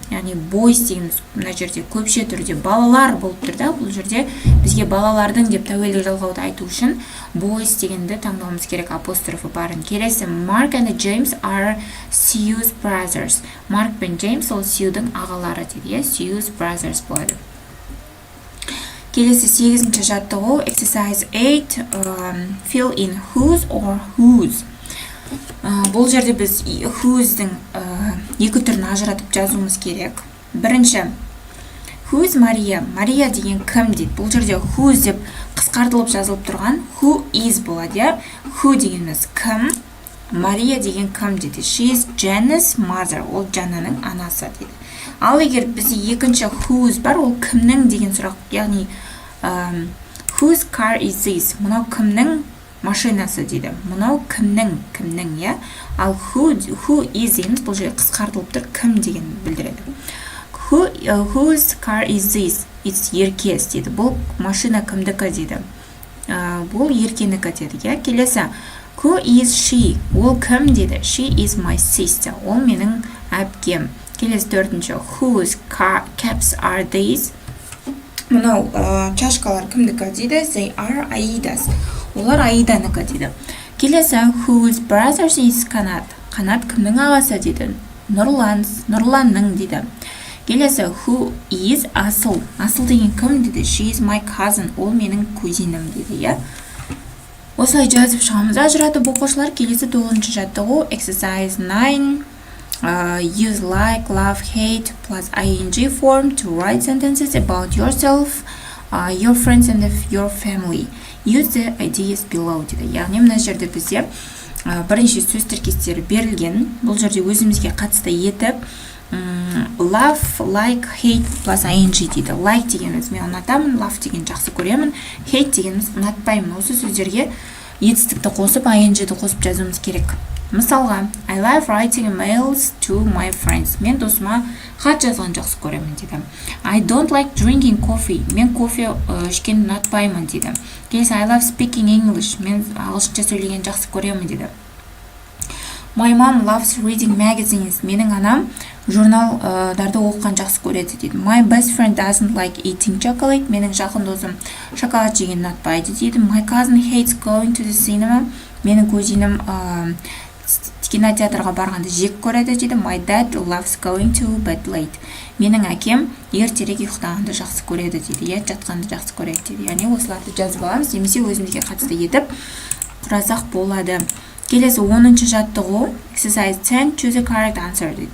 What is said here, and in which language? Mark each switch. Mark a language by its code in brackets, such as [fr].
[kk] Яғни boys дегеніміз мына жерде көпше түрде балалар болып тұр да. Бұл жерде бізге балалардың деп тәуелдік жалғауды айту үшін boys дегенді таңдауымыз керек, апострофы барын. Келесі [en] Mark and James are Sue's brothers. [kk] Mark пен James ол Sue'дің ағалары дейді, иә? [en] Sue's brothers [kk] болады. Келесі 8-ші жаттығу [en] exercise 8 fill in whose or whose. [kk] Бұл жерде біз who's-дің 2 түрін ажыратып жазуымыз керек. [en] Бірінші, who's Maria? [kk] Maria деген кім дейді. Бұл жерде who's деп қысқартылып жазылып тұрған who is болады, иә? Who дегеніміз кім, Maria деген кім дейді. [en] She is Jenna's mother. [kk] Ол Жаннаның анасы дейді. Ал егер бізде екінші who's бар, ол кімнің деген сұрақ. Яғни [en] whose car is this? [kk] Мынау кімнің машинасы дейді. Мынау кімнің, иә? Ал who is дегеніміз бұл жерде қысқартылып тұр, кім деген білдіреді. [en] Whose car is this? [kk] It's еркес дейді. Бұл машина кімдікі дейді. Бұл еркенікі дейді, иә? Келесі [en] who is she? [kk] Ол кім дейді. [en] She is my sister. [kk] Ол менің әпкем. Келесі 4-ші [en] whose caps are these? [kk] Мынау чашкалар кімдікі дейді. [en] They are Aida's. [kk] Олар Аиданыкі дейді. Келесі [en] whose brothers is Қанат? [kk] Қанат кімнің ағасы дейді. Нұрланның дейді. Келесі [en] who is Асыл? [kk] Асыл деген кім дейді. [en] She is my cousin. [kk] Ол менің кузинім дейді, иә? Осылай жазып шығамыз. Ажыратып оқушылар. Келесі 9-ші жаттығу [en] exercise 9 use like, love, hate plus ing form to write sentences about yourself, your friends and your family. Use the ideas below [kk] дейді. Яғни мына жерде бізде бірінші сөз тіркестері берілген. Бұл жерде өзімізге қатысты етіп [en] love, like, hate plus ing [kk] дейді. Like дегеніміз мен ұнатамын, love деген жақсы көремін, hate дегеніміз ұнатпаймын. Осы сөздерге етістікті қосып ing-ді қосып жазуымыз керек. мысалға, [en] I love writing mails to my friends. [kk] Мен досыма хат жазған жақсы көремін дейді. [en] I don't like drinking coffee. [kk] Мен кофе ішкенді ұнатпаймын дейді. Келесі, [en] I love speaking English. [kk] Мен ағылшынша сөйлеген жақсы көремін дейді. [en] My mom loves reading magazines. [kk] Менің анам журналдарды оқыған жақсы көреді дейді. [en] My best friend doesn't like eating chocolate. [kk] Менің жақын досым шоколад жеген ұнатпайды дейді. [en] My cousin hates going to the cinema. [kk] Менің кузинім кинотеатрға барғанды жек көреді дейді. [en] My dad loves going to bed late. [kk] Менің әкем ертерек ұйықтағанды жақсы көреді дейді. Я жатқанды жақсы көреді дейді. Яғни осыларды жазып аламыз, немесе өзімізге қатысты етіп құрасақ болады. Келесі 10-шы жаттығу, [en] exercise 10, choose a correct answer [kk] дейді.